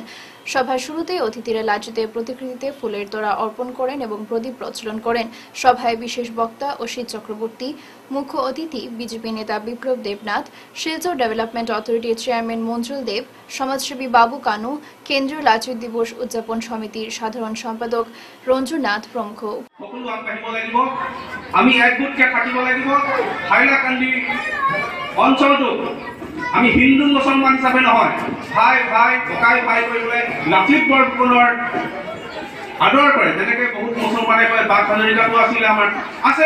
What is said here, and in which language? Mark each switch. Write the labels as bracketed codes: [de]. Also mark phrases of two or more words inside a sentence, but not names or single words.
[bn] সভার শুরুতে অতিথিরা লাচিতের প্রতিকৃতিতে ফুলের তোড়া অর্পণ করেন এবং প্রদীপ প্রজ্বলন করেন। সভায় বিশেষ বক্তা অসিত চক্রবর্তী, মুখ্য অতিথি বিজেপি নেতা বিপ্লব দেবনাথ, শিলচর ডেভেলপমেন্ট অথরিটির চেয়ারম্যান মঞ্জুল দেব, সমাজসেবী বাবু কানু, কেন্দ্রীয় লাচিত দিবস উদযাপন সমিতির সাধারণ সম্পাদক রঞ্জুনাথ প্রমুখ। [as] আমি একগোটকে থাকিব লাগিব। হাইলাকান্দি অঞ্চলটো আমি হিন্দু মুছলমান হিচাপে নহয়, ভাই ভাই ককাই ভাই কৰিবলৈ লাচিত বৰফুকনৰ আদৰ কৰে। যেনেকৈ বহুত মুছলমানে কয় বাঘ হাজৰিকাটো আছিলে, আমাৰ আছে।